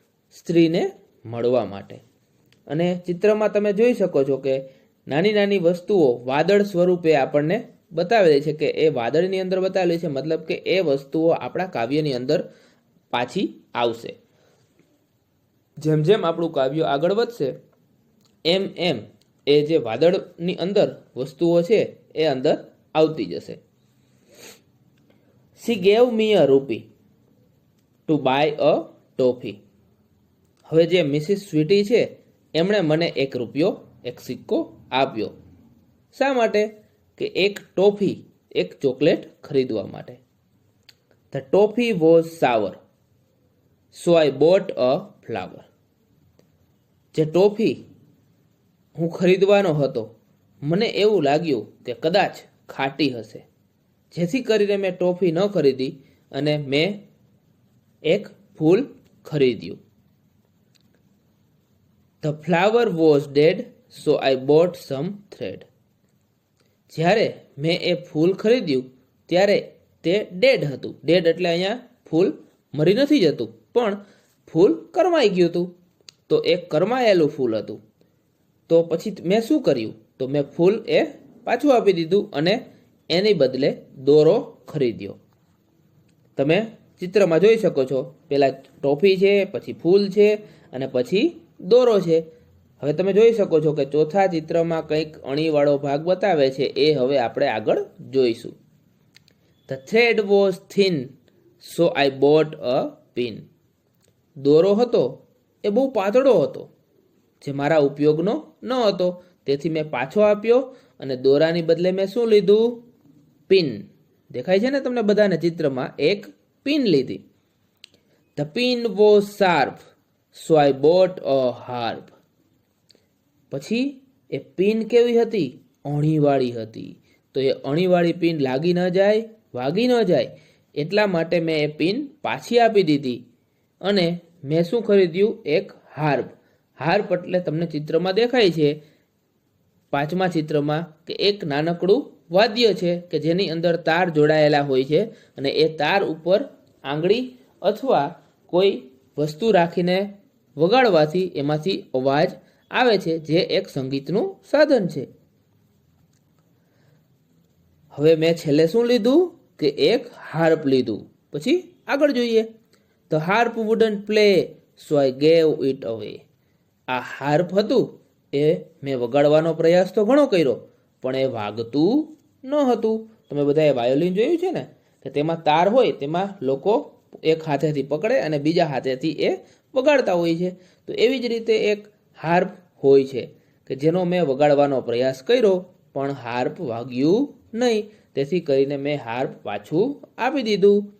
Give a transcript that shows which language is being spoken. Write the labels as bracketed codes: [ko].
[gu] સ્ત્રીને મળવા માટે. અને ચિત્રમાં તમે જોઈ શકો છો કે નાની નાની વસ્તુઓ વાદળ સ્વરૂપે આપણને બતાવેલી છે કે એ વાદળની અંદર બતાવેલી છે, મતલબ કે એ વસ્તુઓ આપણા કાવ્યની અંદર પાછી આવશે. જેમ જેમ આપણું કાવ્ય આગળ વધશે એમ એમ એ જે વાદળની અંદર વસ્તુઓ છે એ અંદર આવતી જશે. [en] She gave me a rupee to buy a toffee. [gu] હવે જે મિસિસ સ્વીટી છે એમણે મને 1 રૂપિયો, 1 સિક્કો આપ્યો. શા માટે? કે એક ટોફી, એક ચોકલેટ ખરીદવા માટે. [en] The toffee was sour, so I bought a flower. [gu] જે ટોફી હું ખરીદવાનો હતો, મને એવું લાગ્યું કે કદાચ ખાટી હશે, જેથી કરીને મેં ટોફી ન ખરીદી અને મેં એક ફૂલ ખરીદ્યું. [en] The flower was dead, so I bought some thread. [gu] જ્યારે મેં એ ફૂલ ખરીદ્યું ત્યારે તે ડેડ હતું. ડેડ એટલે અહીંયા ફૂલ મરી નથી જતું, પણ ફૂલ કરમાઈ ગયું હતું. તો એક કરમાયેલું ફૂલ હતું. તો પછી મેં શું કર્યું? તો મેં ફૂલ એ પાછું આપી દીધું અને એની બદલે દોરો ખરીદ્યો. તમે ચિત્રમાં જોઈ શકો છો, પહેલાં ટોફી છે, પછી ફૂલ છે અને પછી દોરો છે. હવે તમે જોઈ શકો છો કે ચોથા ચિત્રમાં કંઈક અણીવાળો ભાગ બતાવે છે, એ હવે આપણે આગળ જોઈશું. [en] The thread was thin, so I bought a pin. [gu] દોરો હતો એ બહુ પાતળો હતો, જે મારા ઉપયોગનો ન હતો, તેથી મેં પાછો આપ્યો અને દોરાની બદલે મેં શું લીધું? પિન. દેખાય છે ને તમને બધાને ચિત્રમાં? એક પિન લીધી. [en] The pin was sharp, so I bought a harp. [gu] પછી એ પિન કેવી હતી? અણીવાળી હતી. તો એ અણીવાળી પિન લાગી ન જાય, વાગી ન જાય, એટલા માટે મેં એ પિન પાછી આપી દીધી અને મેં શું ખરીદ્યું? એક હાર્પ. હાર્પ એટલે તમને ચિત્રમાં દેખાય છે, 5મા ચિત્રમાં, કે એક નાનકડું વાદ્ય છે કે જેની અંદર તાર જોડાયેલા હોય છે અને એ તાર ઉપર આંગળી અથવા કોઈ વસ્તુ રાખીને વગાડવાથી એમાંથી અવાજ આવે છે, જે એક સંગીતનું સાધન છે. હવે મેં છેલ્લે શું લીધું? કે એક હાર્પ લીધું. પછી આગળ જોઈએ. [en] The harp wouldn't play, so I gave it away. [gu] આ હાર્પ હતું એ મેં વગાડવાનો પ્રયાસ તો ઘણો કર્યો, પણ એ વાગતું ન હતું. તમે બધાએ વાયોલિન જોયું છે ને, કે તેમાં તાર હોય, તેમાં લોકો એક હાથેથી પકડે અને બીજા હાથેથી એ વગાડતા હોય છે. તો એવી જ રીતે એક હાર્પ હોય છે કે જેનો મેં વગાડવાનો પ્રયાસ કર્યો, પણ હાર્પ વાગ્યું નહીં, તેથી કરીને મેં હાર્પ પાછું આપી દીધું.